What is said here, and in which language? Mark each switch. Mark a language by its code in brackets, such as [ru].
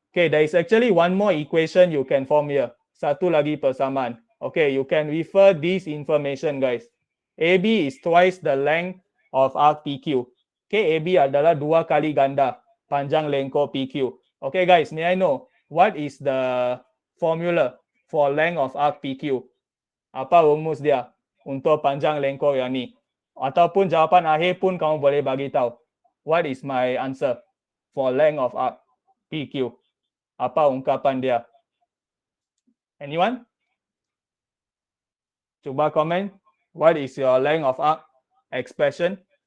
[en] Okay, there is actually one more equation you can form here. [ms] Satu lagi persamaan. [en] Okay, you can refer this information guys. AB is twice the length of arc PQ. [ms] Okay, AB adalah 2 kali ganda panjang lengkung PQ. [en] Okay guys, may I know what is the formula for length of arc PQ? [ms] Apa rumus dia untuk panjang lengkung yang ni? Ataupun jawapan akhir pun kamu boleh bagi tahu. [en] What is my answer for length of arc PQ? [ms] Apa ungkapan dia? Anyone? Cuba komen. [en] What is your length of arc expression?